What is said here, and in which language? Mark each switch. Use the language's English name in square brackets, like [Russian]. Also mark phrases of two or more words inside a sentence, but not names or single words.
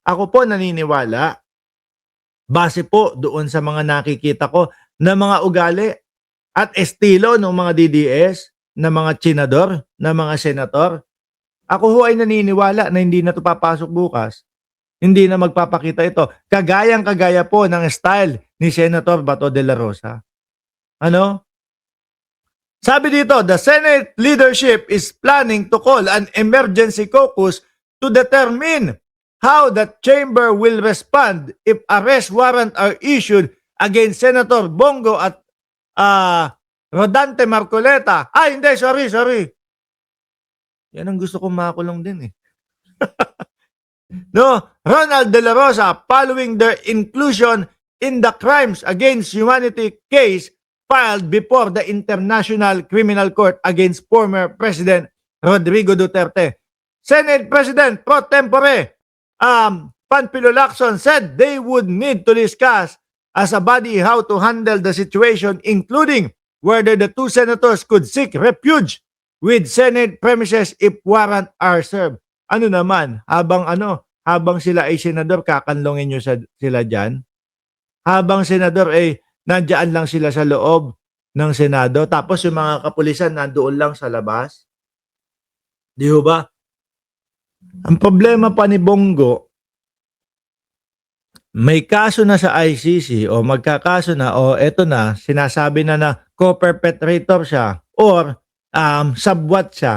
[Filipino] Ako po naniniwala, base po doon sa mga nakikita ko na mga ugali at estilo ng mga DDS, na mga senador, na mga senator, ako ho ay naniniwala na hindi na ito papasok bukas. Hindi na magpapakita ito. Kagayang-kagaya po ng style ni Senator Bato de la Rosa. Ano? Sabi dito, [English] the Senate leadership is planning to call an emergency caucus to determine how the chamber will respond if arrest warrant are issued against Senator Bongo at Rodante Marcoleta. [Filipino] Hindi, sorry. Yan ang gusto kong makulong din eh. [English] No, Ronald De La Rosa, following their inclusion in the crimes against humanity case filed before the International Criminal Court against former President Rodrigo Duterte. Senate President pro tempore Panfilo Lacson said they would need to discuss as a body how to handle the situation, including whether the two senators could seek refuge with Senate premises if warrant are served. [Filipino] Ano naman, habang sila ay senador, kakanlongin nyo sila dyan. Habang senador ay nandiyan lang sila sa loob ng Senado, tapos yung mga kapulisan nandoon lang sa labas. Di ba? Ang problema pa ni Bongo, may kaso na sa ICC o magkakaso na o eto na, sinasabi na co-perpetrator siya or subwat siya.